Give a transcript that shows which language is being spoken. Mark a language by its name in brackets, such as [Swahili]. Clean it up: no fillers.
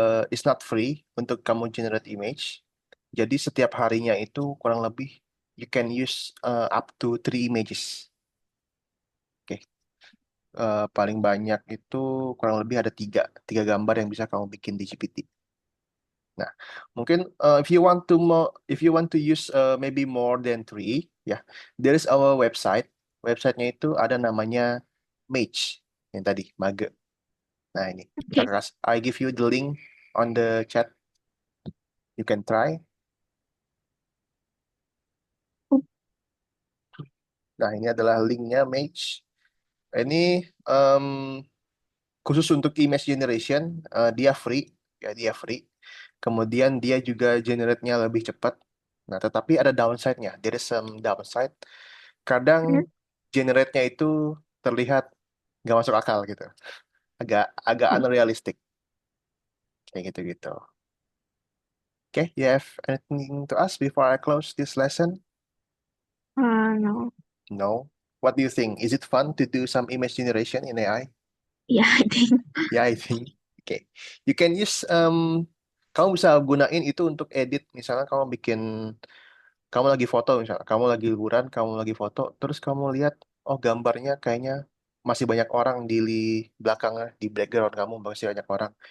[English] is not free [Indonesian] untuk kamu [English] generate image. [Indonesian] Jadi setiap harinya itu kurang lebih [English] you can use up to 3 images. [Indonesian] Oke, paling banyak itu kurang lebih ada tiga gambar yang bisa kamu bikin di GPT. Nah, mungkin [English] if you want to use maybe more than three, ya, there is our website. [Indonesian] Websitenya itu ada namanya Mage yang tadi Mage. Nah ini, [English] Okay. I give you the link on the chat. You can try. [Indonesian] Nah ini adalah linknya Mage. Ini em, khusus untuk image generation, dia free, ya dia free. Kemudian dia juga generate-nya lebih cepat. Nah, tetapi ada downside-nya. [English] There is some downside. [Indonesian] Kadang Hmm? generate-nya itu terlihat nggak masuk akal gitu. Agak agak unrealistic kayak gitu-gitu. [English] Okay, you have anything to ask before I close this lesson? No. No. What do you think? Is it fun to do some image generation in AI? Yeah, I think. Yeah, I think. Okay. You can use [Indonesian] kamu bisa gunain itu untuk edit. Misalnya kamu lagi foto misalnya, kamu lagi liburan, kamu lagi foto, terus kamu lihat oh gambarnya kayaknya masih banyak orang belakangnya, di background kamu masih banyak orang.